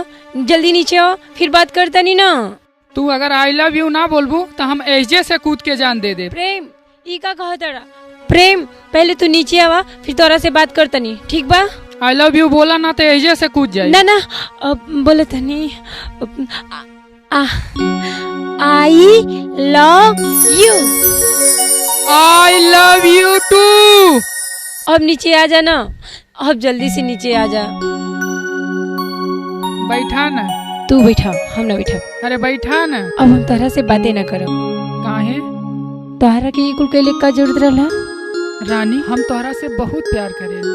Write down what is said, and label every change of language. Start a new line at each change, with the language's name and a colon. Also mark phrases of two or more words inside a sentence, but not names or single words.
Bhojpuri: जल्दी नीचे आओ, फिर बात करता नहीं ना। तू अगर
English: I love you
Bhojpuri: ना बोलबू तो हम एजे से कूद के जान दे दे। प्रेम ई का कहता रहा? प्रेम पहले तू नीचे आवा, फिर तोरा से बात करता नहीं, ठीक बा?
English: I love you
Bhojpuri: बोला ना तो एजे से कूद जाए। ना ना बोले था नहीं।
English: I love you. I love you too.
Bhojpuri: अब नीचे आ जा ना, अब जल्दी से नीचे आ जा। बैठा ना। तू बैठा, हम ना बैठा। अरे बैठा ना। अब हम तोहरा से बातें ना करो। काहे? तोहरा के कुल कैले का जरूरत रहला? रानी हम तोहरा से बहुत प्यार करेला।